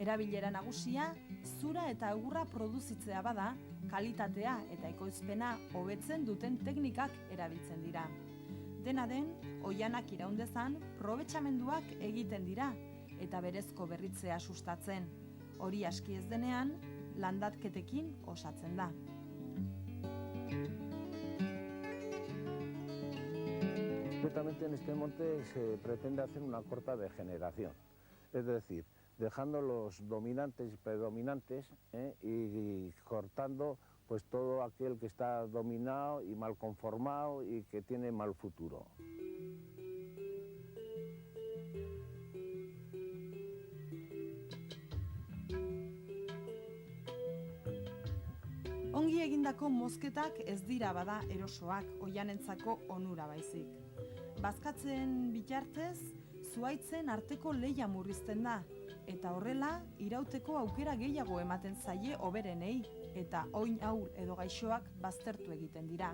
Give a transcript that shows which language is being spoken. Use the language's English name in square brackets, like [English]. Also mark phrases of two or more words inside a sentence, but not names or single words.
[Basque] Erabilera nagusia, zura eta egurra produzitzea bada, kalitatea eta ekoizpena hobetzen duten teknikak erabiltzen dira. Dena den, oianak iraundezan, probetxamenduak egiten dira, eta berezko berritzea sustatzen. Hori aski ez denean, landatketekin osatzen da. [Spanish] Concretamente en este monte se pretende hacer una corta degeneración, es decir, dejando los dominantes y predominantes y cortando pues todo aquel que está dominado y mal conformado y que tiene mal futuro. [Basque] Ongi egindako mozketak ez dira bada erosoak oianentzako onura baizik. Bazkatzen bitartez, zuhaitzen arteko lehia murrizten da, eta horrela irauteko aukera gehiago ematen zaie hoberenei, eta oin ahul edo gaixoak baztertu egiten dira.